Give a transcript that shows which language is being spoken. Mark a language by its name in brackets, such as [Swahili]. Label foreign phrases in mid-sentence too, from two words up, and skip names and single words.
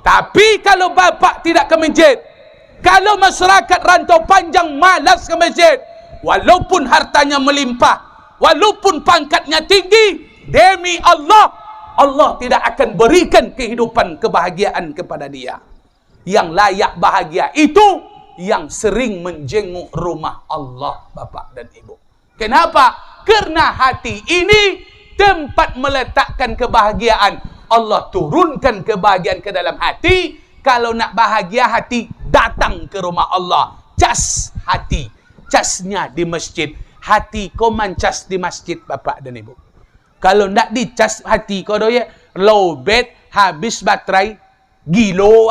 [Indonesian] Tapi kalau bapak tidak ke masjid, kalau masyarakat rantau panjang malas ke masjid, walaupun hartanya melimpah, walaupun pangkatnya tinggi, demi Allah, Allah tidak akan berikan kehidupan kebahagiaan kepada dia. Yang layak bahagia itu yang sering menjenguk rumah Allah, Bapak dan Ibu. Kenapa? Karena hati ini tempat meletakkan kebahagiaan. Allah turunkan kebahagiaan ke dalam hati. Kalau nak bahagia hati, datang ke rumah Allah. Cas hati, casnya di masjid. Hati kau mancas di masjid Bapak dan Ibu. Kalau nak dicas hati kau doh ya, lowbat habis baterai gilo.